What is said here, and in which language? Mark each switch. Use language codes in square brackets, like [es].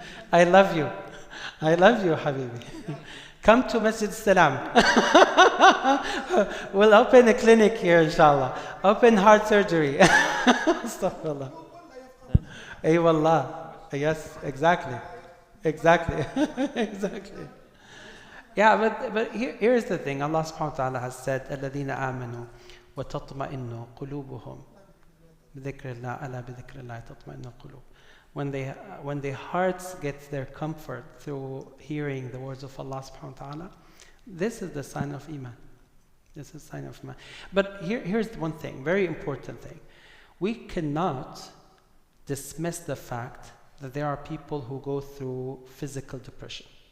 [en] I love you. I love you, Habibi. Come to Masjid AlSalam. We'll open a clinic here, inshallah. Open heart surgery. Astaghfirullah. Ay wallah. Yes, exactly. Exactly. Exactly. Yeah, but here's the thing. [ar] Allah subhanahu wa ta'ala [en] has said, [ar] الَّذِينَ آمَنُوا وَتَطْمَئِنُّ قُلُوبُهُم بِذِكْرِ اللَّهِ أَلَا بِذِكْرِ اللَّهِ تَطْمَئِنُّ القُلُوبُ. [en] When their hearts get their comfort through hearing the words of Allah subhanahu wa ta'ala, this is the sign of Iman. This is a sign of Iman. But here's one thing, very important thing. We cannot dismiss the fact that there are people who go through physical depression.